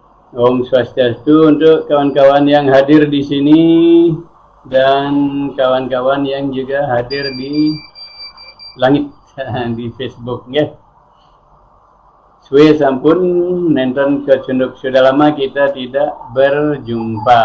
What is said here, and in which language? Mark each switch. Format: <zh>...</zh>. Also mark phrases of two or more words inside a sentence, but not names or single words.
<ban>Om Swastiastu</ban> <id>untuk kawan-kawan yang hadir di sini dan kawan-kawan yang juga hadir di langit di Facebook ya.</id> <ban>Suwe sampun nenten kecunduk,</ban> <id>sudah lama kita tidak berjumpa.</id>